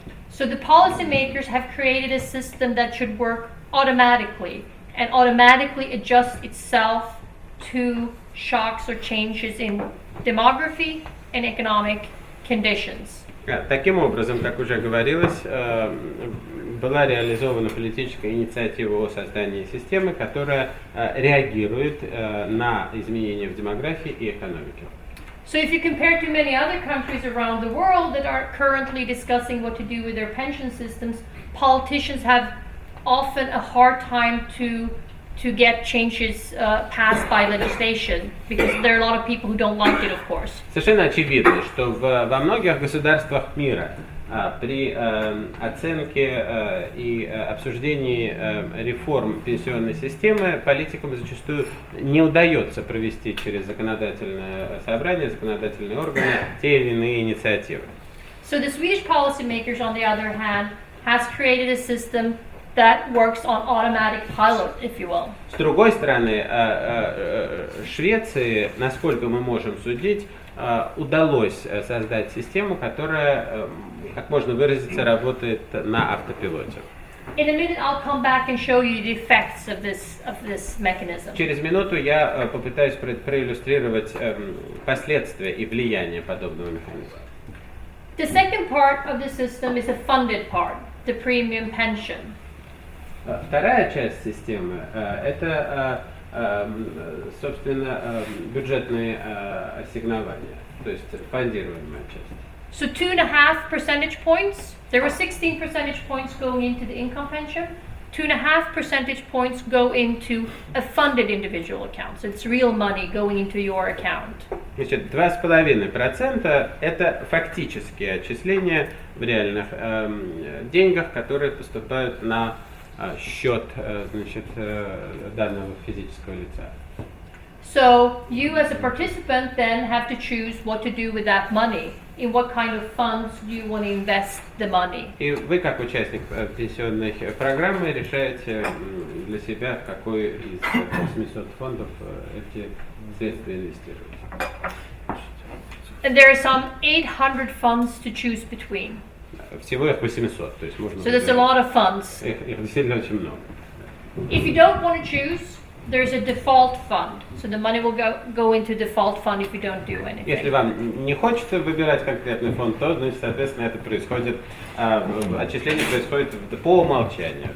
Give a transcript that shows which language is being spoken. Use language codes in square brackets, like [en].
[en] So the policymakers have created a system that should work automatically and automatically adjust itself to shocks or changes in demography and economic conditions. [ru] Таким образом, как уже говорилось, была реализована политическая инициатива о создании системы, которая реагирует на изменения в демографии и экономике. [en] So if you compare to many other countries around the world that are currently discussing what to do with their pension systems, politicians have often a hard time to get changes passed by legislation, because there are a lot of people who don't like it, of course. [ru] Совершенно очевидно, что во многих государствах мира при оценке и обсуждении реформ пенсионной системы политикам зачастую не удается провести через законодательное собрание, законодательные органы те или иные инициативы. [en] So the Swedish policymakers, on the other hand, has created a system that works on automatic pilot, if you will. [ru] С другой стороны, Швеции, насколько мы можем судить, удалось создать систему, которая, как можно выразиться, работает на автопилоте. [en] In a minute, I'll come back and show you the effects of this mechanism. [ru] Через минуту я попытаюсь проиллюстрировать последствия и влияние подобного механизма. [en] The second part of the system is a funded part, the premium pension. [ru] Вторая часть системы – это, собственно, бюджетные ассигнования, то есть фондируемая часть. [en] So 2.5 percentage points, there were 16 percentage points going into the income pension, 2.5 percentage points go into a funded individual account. So it's real money going into your account. [ru] Значит, 2,5% – это фактические отчисления в реальных деньгах, которые поступают на счет, значит, данного физического лица. [en] So you as a participant then have to choose what to do with that money. In what kind of funds do you want to invest the money? [ru] И вы, как участник пенсионной программы, решаете для себя, в какой из 800 фондов эти средства инвестировать. [en] And there are some 800 funds to choose between. [ru] Всего их 800, то есть можно. [en] So there's a lot of funds. [ru] Их действительно очень много. [en] If you don't want to choose, there's a default fund. So the money will go into default fund if you don't do anything. [ru] Если вам не хочется выбирать конкретный фонд, то, значит, соответственно, это происходит, отчисление происходит по умолчанию.